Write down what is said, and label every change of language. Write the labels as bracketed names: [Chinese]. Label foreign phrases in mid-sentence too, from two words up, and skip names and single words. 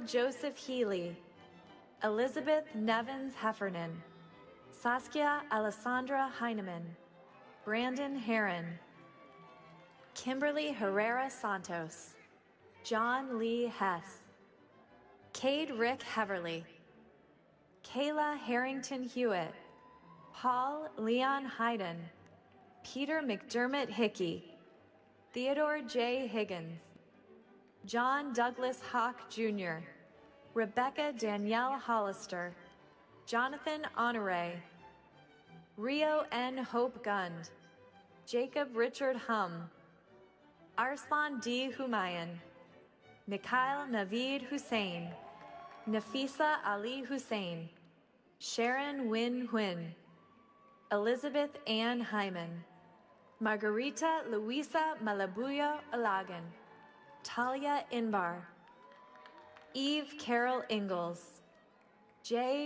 [English] Joseph Healy, Elizabeth Nevins Heffernan, Saskia Alessandra Heineman, Brandon Heron, Kimberly Herrera Santos, John Lee Hess, Cade Rick Heverly, Kayla Harrington Hewitt, Paul Leon Hayden, Peter McDermott Hickey, Theodore J. Higgins, John Douglas Hawk Jr., Rebecca Danielle Hollister, Jonathan Honore, Rio N. Hope Gund, Jacob Richard Hum, Arslan D. Humayun, Mikhail Naveed Hussein, Nafisa Ali Hussein, Sharon Win Huyn, Elizabeth Ann Hyman, Margarita Luisa Malabuyo Alagan, Talia Inbar, Eve Carol Ingalls, J.